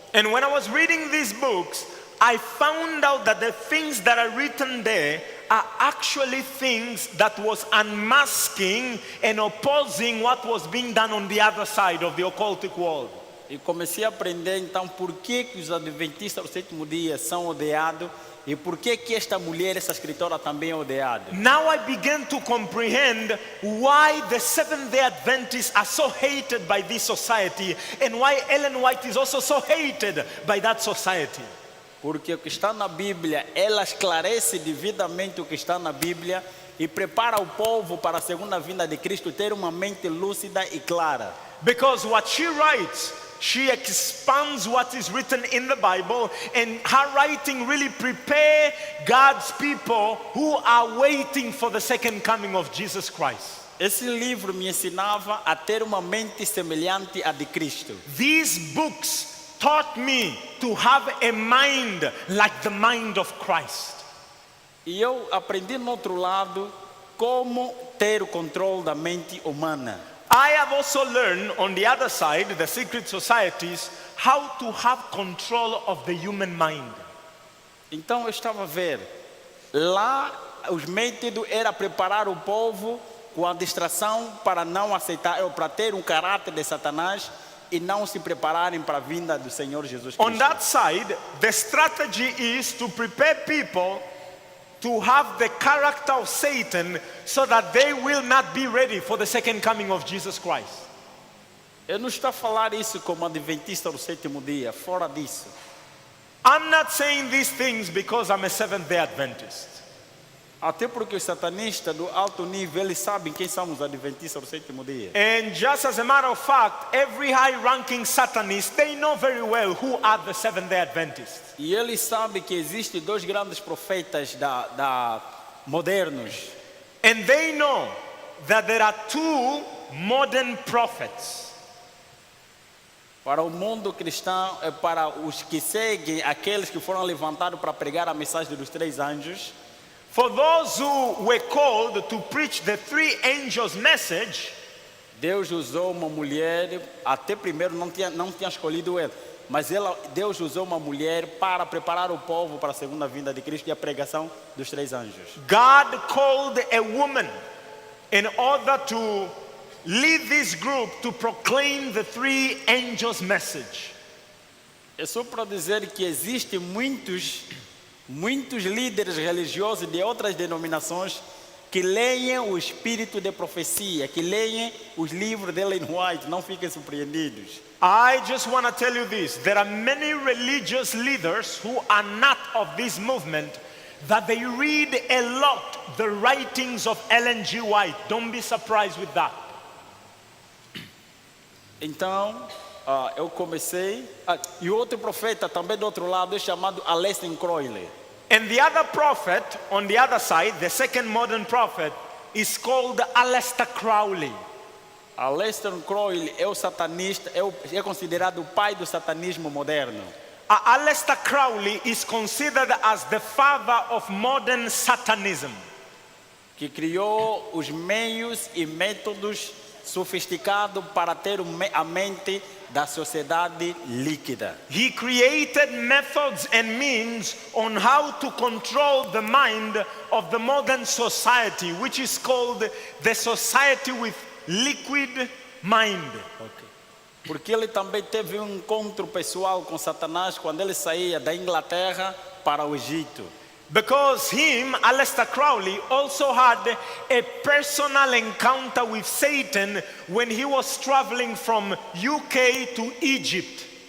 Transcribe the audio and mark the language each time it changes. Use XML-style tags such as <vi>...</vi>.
<en>And when I was reading these books, I found out that the things that are written there are actually things that was unmasking and opposing what was being done on the other side of the occultic world.</en> <pt>E comecei a aprender então por que os adventistas do sétimo dia são odiados e por que esta mulher, essa escritora, também é odiada.</pt> <en>Now I began to comprehend why the Seventh-day Adventists are so hated by this society and why Ellen White is also so hated by that society.</en> <pt>Porque o que está na Bíblia, ela esclarece devidamente o que está na Bíblia e prepara o povo para a segunda vinda de Cristo ter uma mente lúcida e clara.</pt> <en>Because what she writes, she expands what is written in the Bible, and her writing really prepare God's people who are waiting for the second coming of Jesus Christ.</en> <pt>Esse livro me ensinava a ter uma mente semelhante à de Cristo.</pt> <en>These books taught me to have a mind like the mind of Christ.</en> <pt>E eu aprendi no outro lado como ter o controle da mente humana.</pt> <en>I have also learned on the other side, the secret societies, how to have control of the human mind.</en> <pt>Então eu estava a ver, lá os métodos era preparar o povo com a distração para não aceitar, para ter um caráter de Satanás e não se prepararem para a vinda do Senhor Jesus Cristo.</pt> <en>On that side, the strategy is to prepare people to have the character of Satan so that they will not be ready for the second coming of Jesus Christ.</en> <pt>Eu não estou a falar isso como adventista do sétimo dia, fora disso.</pt> <en>I'm not saying these things because I'm a Seventh-day Adventist.</en> <pt>Até porque os satanistas do alto nível, eles sabem quem são os adventistas do sétimo dia.</pt> <en>And just as a matter of fact, every high-ranking Satanist, they know very well who are the Seventh-day Adventists.</en> <pt>E eles sabem que existem dois grandes profetas modernos.</pt> <en>And they know that there are two modern prophets.</en> <pt>Para o mundo cristão, para os que seguem aqueles que foram levantados para pregar a mensagem dos três anjos.</pt> <en>For those who were called to preach the three angels' message,</en> <pt>Deus usou uma mulher, até primeiro não tinha escolhido ela, mas Deus usou uma mulher para preparar o povo para a segunda vinda de Cristo e a pregação dos três anjos.</pt> <en>God called a woman in order to lead this group to proclaim the three angels' message.</en> <pt>É só para dizer que existem muitos líderes religiosos de outras denominações que leem o espírito de profecia, que leem os livros de Ellen White, não fiquem surpreendidos.</pt> <en>I just want to tell you this, there are many religious leaders who are not of this movement that they read a lot the writings of Ellen G. White. Don't be surprised with that.</en> <pt>Então, eu comecei, e outro profeta também do outro lado é chamado Aleister Crowley.</pt> <en>And the other prophet on the other side, the second modern prophet, is called Aleister Crowley.</en> <pt>Aleister Crowley é o satanista, é considerado o pai do satanismo moderno.</pt> <en>Aleister Crowley is considered as the father of modern Satanism.</en> <pt>que criou os meios e métodos sofisticados para ter a mente da sociedade líquida.</pt> <en>He created methods and means on how to control the mind of the modern society, which is called the society with liquid mind.</en> <pt>Porque ele também teve um encontro pessoal com Satanás quando ele saía da Inglaterra para o Egito.</pt> <en>Because him, Aleister Crowley, also had a personal encounter with Satan when he was traveling from UK to Egypt.</en>